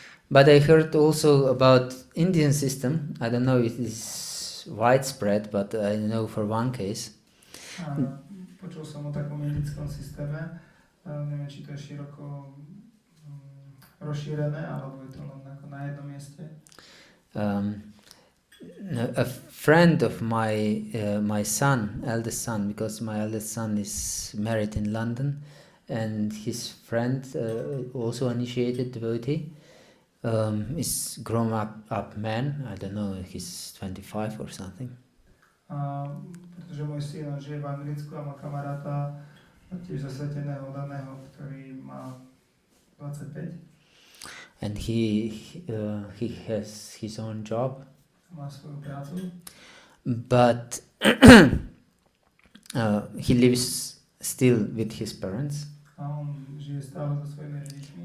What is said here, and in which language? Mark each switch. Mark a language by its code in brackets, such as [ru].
[en] But I heard also about Indian system. I don't know if it is widespread, but I know for one case. [sk] Počul som o takom indickom systéme, neviem, či to je široko rozšírené, alebo je to len ako na jednom mieste. [en] A friend of my son, eldest son, because my eldest son is married in London, and his friend also initiated devotee, is grown up man. I don't know, he's 25 or something. [sk] Pretože môj syn žije v Anglicku a má kamaráta tiež zasveteného daného, ktorý má 25. [en] And he has his own job. [sk] Má svoju prácu. [en] But he lives still with his parents. [sk] A on žije stále so svojimi rodičmi.